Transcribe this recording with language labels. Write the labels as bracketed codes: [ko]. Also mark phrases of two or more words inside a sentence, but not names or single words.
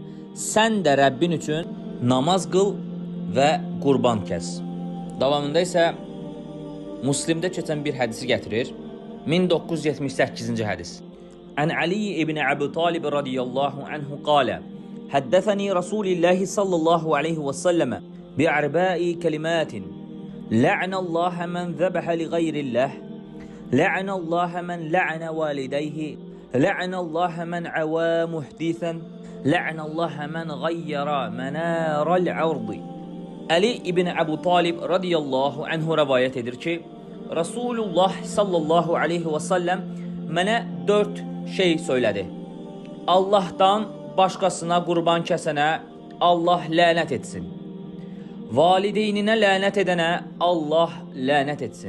[az] Sən də Rəbbin üçün namaz qıl və qurban kəs. Davamında isə Müslimdə keçən bir hədisi gətirir. 1978-ci hədis. [ar] عن علي بن أبي طالب رضي الله عنه قال حدثني رسول الله صلى الله عليه وسلم بأربع كلمات. لعن الله من ذبح لغير الله. لعن الله من لعن والديه. لعن الله من آوى محدثا لعن الله من غير منار الأرض. [az] Ali ibn Əbu Talib [ar] رضي الله عنه [az] rəvayət edir ki, Rasulullah [ar] صلى الله عليه وسلم [az] mənə 4 şey söylədi. Allah'tan başqasına qurban kəsənə Allah lənət etsin. Valideyninə lənət edənə Allah lənət etsin.